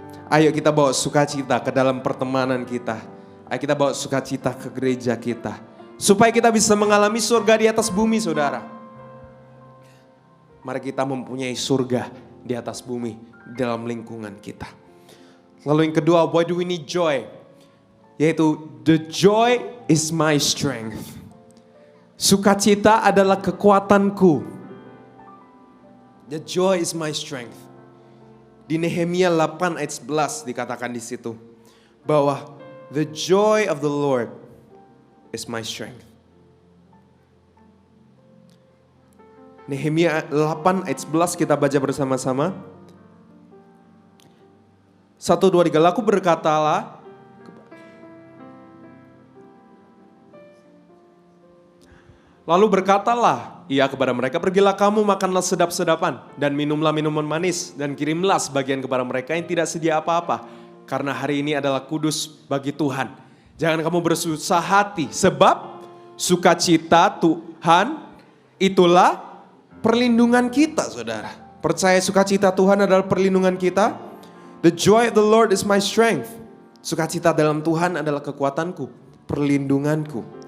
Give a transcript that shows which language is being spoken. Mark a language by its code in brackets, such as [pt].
[id] Ayo kita bawa sukacita ke dalam pertemanan kita. Ayo kita bawa sukacita ke gereja kita. Supaya kita bisa mengalami surga di atas bumi saudara. Mari kita mempunyai surga di atas bumi dalam lingkungan kita. Lalu yang kedua, [en] why do we need joy? [id] Yaitu [en] the joy is my strength. [id] Sukacita adalah kekuatanku. [en] The joy is my strength. [id] Di Nehemia 8 ayat 11 dikatakan di situ bahwa [en] the joy of the Lord is my strength. [id] Nehemia 8 ayat 11 kita baca bersama-sama. 1, 2, 3. Lalu berkatalah. Lalu berkatalah ia kepada mereka, pergilah kamu makanlah sedap-sedapan dan minumlah minuman manis dan kirimlah sebagian kepada mereka yang tidak sedia apa-apa. Karena hari ini adalah kudus bagi Tuhan. Jangan kamu bersusah hati sebab sukacita Tuhan itulah perlindungan kita saudara. Percaya sukacita Tuhan adalah perlindungan kita. [en] The joy of the Lord is my strength. [id] Sukacita dalam Tuhan adalah kekuatanku, perlindunganku.